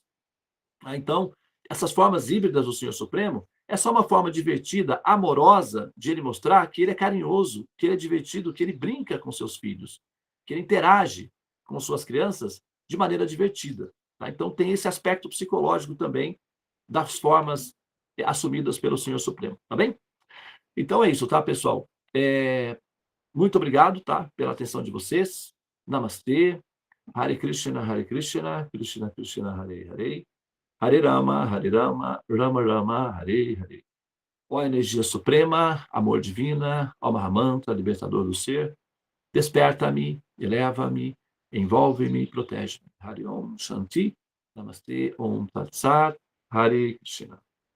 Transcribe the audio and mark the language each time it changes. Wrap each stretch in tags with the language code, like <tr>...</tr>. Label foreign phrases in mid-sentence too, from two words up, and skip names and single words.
<pt>Então, essas formas híbridas do Senhor Supremo é só uma forma divertida, amorosa, de ele mostrar que ele é carinhoso, que ele é divertido, que ele brinca com seus filhos, que ele interage com suas crianças de maneira divertida. Tá? Então, tem esse aspecto psicológico também das formas assumidas pelo Senhor Supremo. Tá bem? Então é isso, tá, pessoal? Muito obrigado, tá, pela atenção de vocês. Namastê. Hare Krishna, Krishna Krishna, Hare Hare. Hare Rama, Rama Rama, Hare Hare. Ó energia suprema, amor divina, ó Mahamantra, libertador do ser, desperta-me, eleva-me, envolve-me, protege-me.</pt> <sa>हरे ॐ शान्ति, नमस्ते, ॐ तत् सत्, हरे कृष्ण.</sa>